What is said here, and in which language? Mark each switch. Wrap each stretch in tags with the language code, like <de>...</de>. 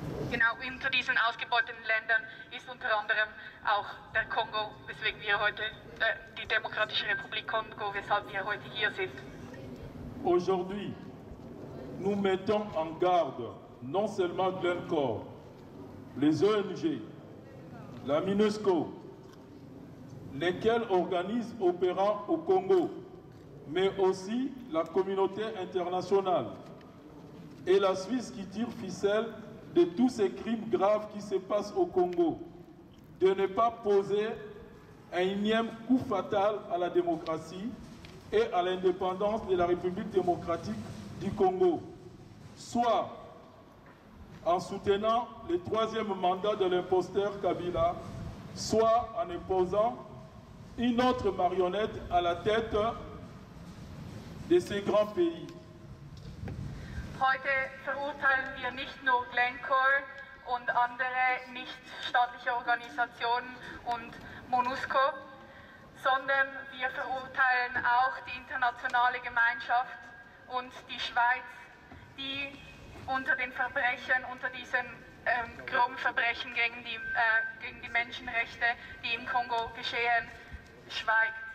<de>Genau, unter diesen ausgebeuteten Ländern ist unter anderem auch der Kongo, weswegen wir heute, die Demokratische Republik Kongo, weshalb wir heute hier sind.</de> <fr>Aujourd'hui, nous mettons en garde non seulement Glencore, les ONG, la MINUSCO, lesquels organismes opérant au Congo, mais aussi la communauté internationale et la Suisse qui tire ficelle de tous ces crimes graves qui se passent au Congo, de ne pas poser un énième coup fatal à la démocratie et à l'indépendance de la République démocratique du Congo, soit en soutenant le troisième mandat de l'imposteur Kabila, soit en imposant une autre marionnette à la tête de ces grands pays.</fr> <de>Heute verurteilen wir nicht nur Glencore und andere nichtstaatliche Organisationen und MONUSCO, sondern wir verurteilen auch die internationale Gemeinschaft und die Schweiz, die unter den Verbrechen, unter diesen groben Verbrechen gegen die Menschenrechte, die im Kongo geschehen, schweigt.</de>